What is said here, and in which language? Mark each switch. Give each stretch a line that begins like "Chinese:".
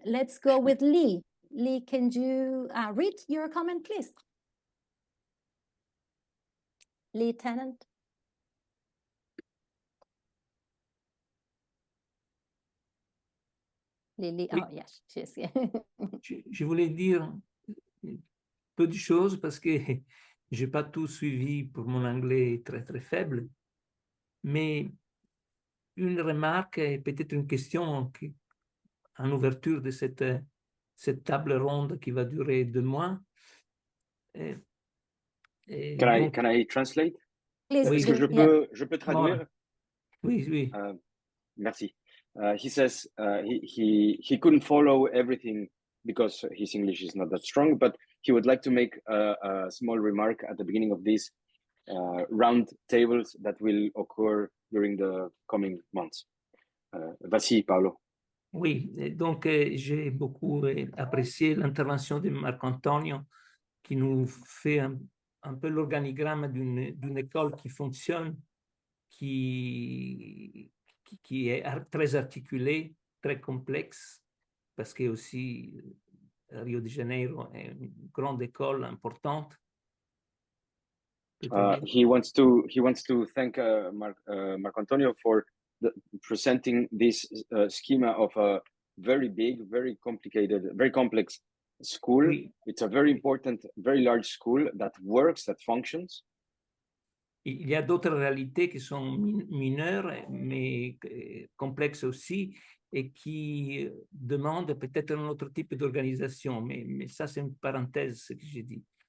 English: Let's go with Lee. Lee, can you read your comment, please? Lee Tennant. Lily,
French: oui.
English: Oh yes, she's here.
French: Je voulais dire peu de choses parce que j'ai pas tout suivi pour mon anglais très très faible, mais une remarque et peut-être une question en ouverture de cette table ronde qui va durer 2 mois.
English: Can I translate? Please,
French: Est-ce que je peux traduire? Oui. Merci.
English: He says he couldn't follow everything because his English is not that strong, but he would like to make a small remark at the beginning of these round tables that will occur during the coming months.
French: Vas-y, Paolo. Oui, donc j'ai beaucoup apprécié l'intervention de Marco Antonio qui nous fait un peu l'organigramme d'une école qui fonctionne, qui est très articulée, très complexe, parce que aussi Rio de Janeiro est une grande école importante.
English: He wants to thank Marco Antonio for presenting this schema of a very big, very complicated, very complex school.
French: Oui.
English: It's a very important, very large school that works, that functions.
French: Il y a d'autres réalités qui sont mineures, mais complexes aussi, et qui demandent peut-être un autre type d'organisation. Mais ça, c'est une parenthèse, ce que j'ai dit.